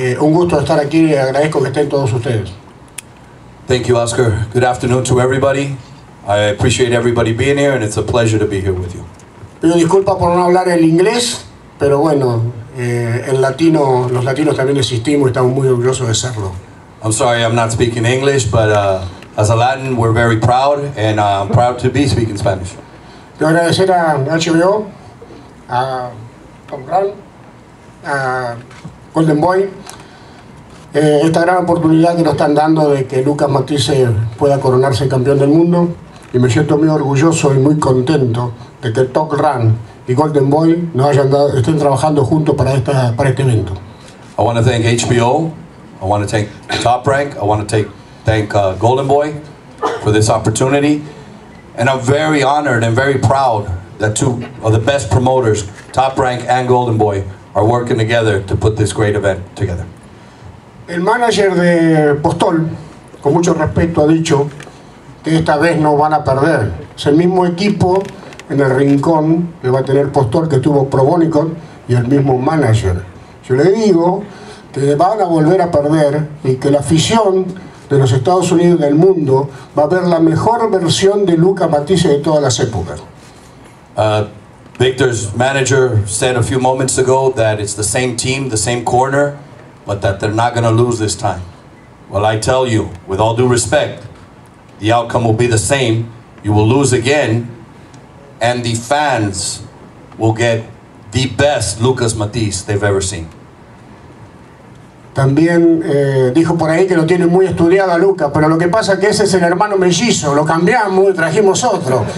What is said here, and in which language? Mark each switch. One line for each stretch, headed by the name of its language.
Spanish: Un gusto estar aquí y agradezco que estén todos ustedes.
English: Thank you, Oscar. Good afternoon to everybody. I appreciate everybody being here, and it's a pleasure to be here with you.
Spanish: Pido disculpas por no hablar el inglés, pero bueno, en latino, los latinos también existimos y estamos muy orgullosos de serlo.
English: I'm sorry I'm not speaking English, but as a Latin, we're very proud, and I'm proud to be speaking Spanish.
Spanish: Quiero agradecer a HBO, a Tom Grant, a Golden Boy, esta gran oportunidad que nos están dando de que Lucas Matthysse pueda coronarse campeón del mundo, y me siento muy orgulloso y muy contento de que Top Rank y Golden Boy estén trabajando juntos para este evento.
English: I want to thank HBO, I want to thank Top Rank, I want to thank Golden Boy for this opportunity, and I'm very honored and very proud that two of the best promoters, Top Rank and Golden Boy, are working together to put this great event together.
Spanish: El manager de Postol, con mucho respeto, ha dicho que esta vez no van a perder. Es el mismo equipo en el rincón que va a tener Postol que tuvo Probónicos y el mismo manager. Yo le digo que van a volver a perder y que la afición de los Estados Unidos y del mundo va a ver la mejor versión de Luca Matthysse de todas las épocas.
English: Viktor's manager said a few moments ago that it's the same team, the same corner, but that they're not going to lose this time. Well, I tell you, with all due respect, the outcome will be the same. You will lose again, and the fans will get the best Lucas Matthysse they've ever seen.
Spanish: También dijo por ahí que lo tiene muy estudiado a Luca, pero lo que pasa es que ese es el hermano mellizo, lo cambiamos y trajimos otro.